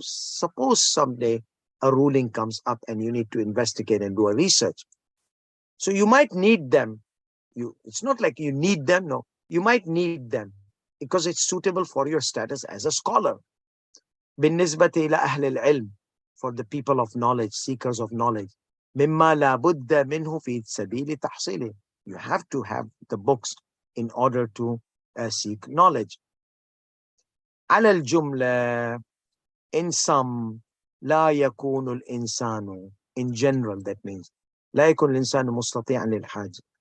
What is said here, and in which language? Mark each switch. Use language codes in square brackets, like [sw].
[en] Suppose someday a ruling comes up and you need to investigate and do a research. So you might need them. It's not like you need them, no. You might need them because it's suitable for your status as a scholar. [ar] بالنسبة إلى أهل العلم, [en] for the people of knowledge, seekers of knowledge. [ar] مما لا بد منه في سبيل تحصيله. [en] You have to have the books in order to seek knowledge. [ar] على الجملة, [en] in sum, [ar] لا يكون الإنسان, [en] in general, that means [ar] لا يكون الإنسان مستطيعا للحاج.